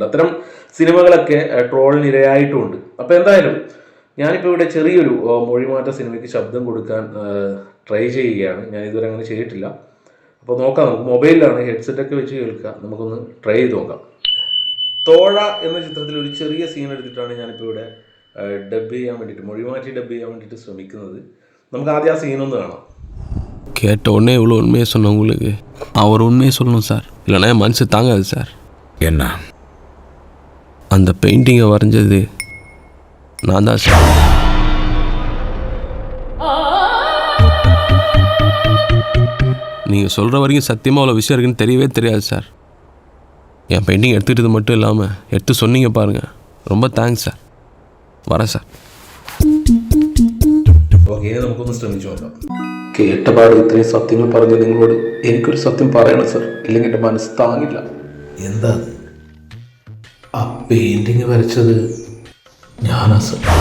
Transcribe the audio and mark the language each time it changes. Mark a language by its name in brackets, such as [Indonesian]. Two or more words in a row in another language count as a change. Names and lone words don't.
[Malayalam] അത്തരം സിനിമകളൊക്കെ ട്രോളിനിരയായിട്ടുമുണ്ട്. അപ്പോൾ എന്തായാലും ഞാനിപ്പോൾ ഇവിടെ ചെറിയൊരു മൊഴിമാറ്റ സിനിമയ്ക്ക് ശബ്ദം കൊടുക്കാൻ ട്രൈ ചെയ്യുകയാണ്. ഞാൻ ഇതുവരെ അങ്ങനെ ചെയ്തിട്ടില്ല. അപ്പോൾ നോക്കാം, നമുക്ക് മൊബൈലിലാണ് ഹെഡ്സെറ്റൊക്കെ വെച്ച് കേൾക്കുക. നമുക്കൊന്ന് ട്രൈ ചെയ്ത് നോക്കാം. തോഴ എന്ന ചിത്രത്തിൽ ഒരു ചെറിയ സീൻ എടുത്തിട്ടാണ് ഞാനിപ്പോൾ ഇവിടെ ഡബ് ചെയ്യാൻ വേണ്ടിയിട്ട്, മൊഴിമാറ്റി ഡബ് ചെയ്യാൻ വേണ്ടിയിട്ട് ശ്രമിക്കുന്നത്. നമുക്ക് ആദ്യം ആ സീനൊന്ന് കാണാം. [Tamil] கேட்ட உடனே இவ்வளோ உண்மையை சொன்ன உங்களுக்கு அவர் உண்மையை சொல்லணும் சார், இல்லைனா என் மனசு தாங்காது சார். என்ன? அந்த பெயிண்டிங்கை வரைஞ்சது நான் தான் சார். நீங்கள் சொல்கிற வரைக்கும் சத்தியமாக அவ்வளோ விஷயம் இருக்குன்னு தெரியவே தெரியாது சார். என் பெயிண்டிங் எடுத்துக்கிட்டது மட்டும் இல்லாமல் எடுத்து சொன்னீங்க பாருங்கள், ரொம்ப தேங்க்ஸ் சார். வரேன் സാർ. [Malayalam] ഓക്കെ, നമുക്കൊന്ന് ശ്രമിച്ചു നോക്കാം. കേട്ടപാട് ഇത്രയും സത്യങ്ങൾ പറഞ്ഞ നിങ്ങളോട് എനിക്കൊരു സത്യം പറയണം സർ, ഇല്ലെങ്കിൽ എൻ്റെ മനസ്സ് താങ്ങില്ല. എന്താ? ആ പെയിന്റിങ് വരച്ചത് ഞാനാ സർ.